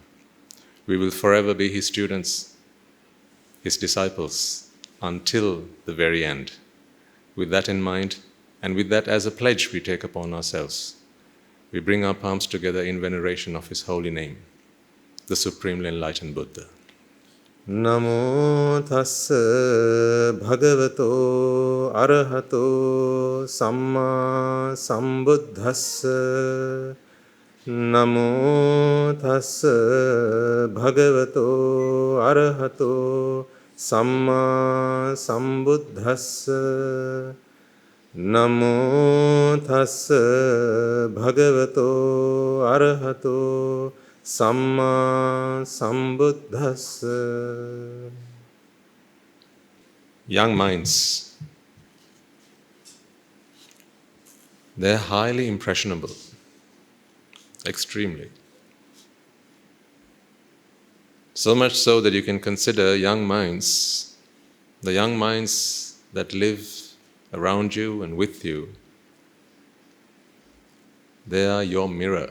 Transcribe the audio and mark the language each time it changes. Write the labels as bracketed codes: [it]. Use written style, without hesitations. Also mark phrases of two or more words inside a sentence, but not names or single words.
[en] We will forever be his students, his disciples, until the very end. With that in mind, and with that as a pledge we take upon ourselves, we bring our palms together in veneration of his holy name, the Supremely Enlightened Buddha. [pi] Namo tassa bhagavato arahato samma sambuddhassa. Namo tassa bhagavato arahato samma sambuddhassa. Namo tassa bhagavato arahato Samma Sambuddhassa. [en] Young minds, they're highly impressionable, extremely. So much so that you can consider young minds, the young minds that live around you and with you, they are your mirror.